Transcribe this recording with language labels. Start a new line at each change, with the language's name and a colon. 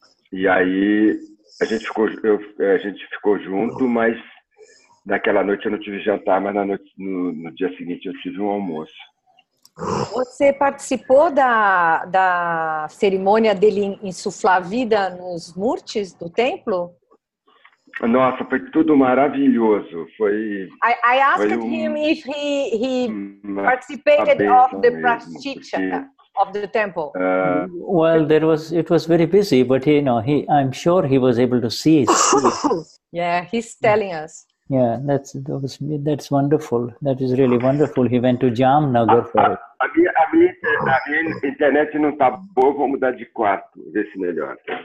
Portuguese: E aí a gente ficou junto, mas naquela noite eu não tive jantar, mas no dia seguinte eu tive um almoço. Você participou da cerimônia dele insuflar a vida nos murtis do templo? Nossa, foi tudo maravilhoso.
English: I asked him if he participated of the praschicha of the temple. Well, it was very busy, but I'm sure he was able to see it. Yeah, he's telling us. Yeah, that's wonderful. That is really wonderful. He went to Jamnagar for it.
Portuguese: A minha internet não tá boa, vou mudar de quarto, ver se melhora.